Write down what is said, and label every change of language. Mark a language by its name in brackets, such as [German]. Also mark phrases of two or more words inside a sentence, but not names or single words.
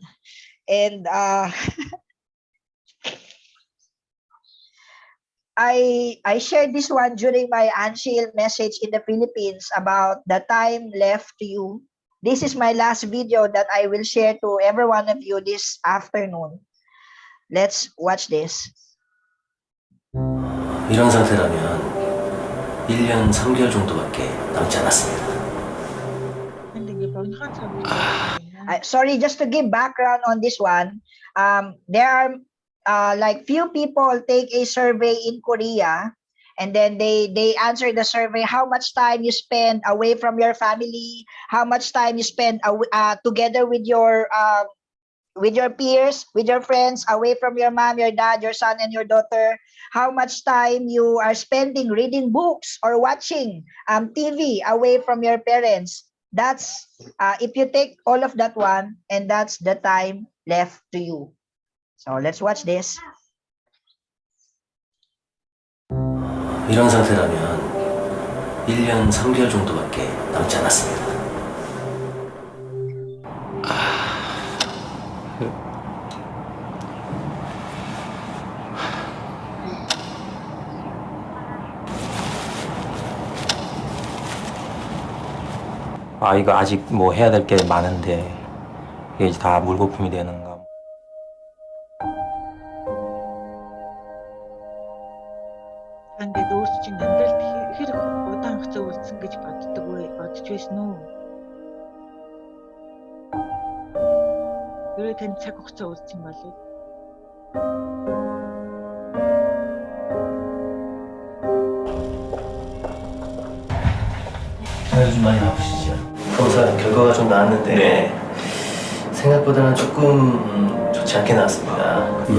[English] And I shared this one during my Anshil message in the Philippines about the time left to you. This is my last video that I will share to every one of you this afternoon. Let's watch this. [Korean] 이런 상태라면 1년 3개월 정도밖에 남지 않았습니다. [English] Sorry, just to give background on this one, there are like few people take a survey in Korea, and then they answer the survey how much time you spend away from your family, how much time you spend together with your peers, with your friends, away from your mom, your dad, your son, and your daughter, how much time you are spending reading books or watching TV away from your parents. That's if you take all of that one, and that's the time left to you. So let's watch this. [Korean] 이런 상태라면 1년 3개월 정도밖에 남지 않았습니다. 이거 아직 뭐 해야 될 게 많은데 이게 이제 다 물거품이 되는가. [Mongolian] Ингээд өөрсдөө чинь амьдралд хэр удаан хугацаа үлдсэн гэж бодож байсан уу? Өөрөө тань цаг хугацаа үлдсэн болов. [Korean] 요즘 많이 아프시죠? 검사 결과가 좀 나왔는데 네. 생각보다는 조금 좋지 않게 나왔습니다.